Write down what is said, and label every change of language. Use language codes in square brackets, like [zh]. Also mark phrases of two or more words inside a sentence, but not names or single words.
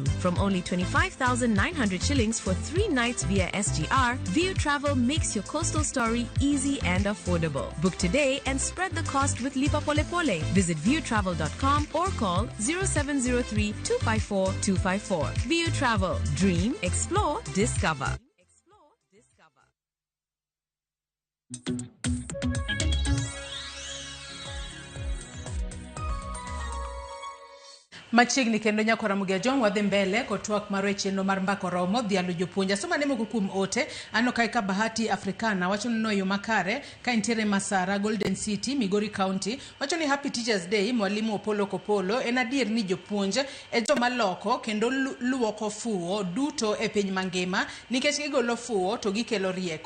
[en] From only 25,900 shillings for 3 nights via SGR, View Travel makes your coastal story easy and affordable. Book today and spread the cost with Lipa Pole Pole. Visit viewtravel.com or call 0703 254 254. View Travel. Dream, explore, discover. [luo] Machiegni kendo nyako Ramogi Ajong wadhi mbele kotwak maro chenro mar mbako romo Dhialo Jopuonj. Asoma ne moko kuom ote ano kai ka Bahati Africana wacho no yo makare ka intiere Masara Golden City Migori County wacho ni [en] Happy Teachers Day [luo] mwalimu Opollo en adier ni jopuonj e joma loko kendo luoko fuo duto e piny mangima nikech gigolo fuo to gikelo rieko.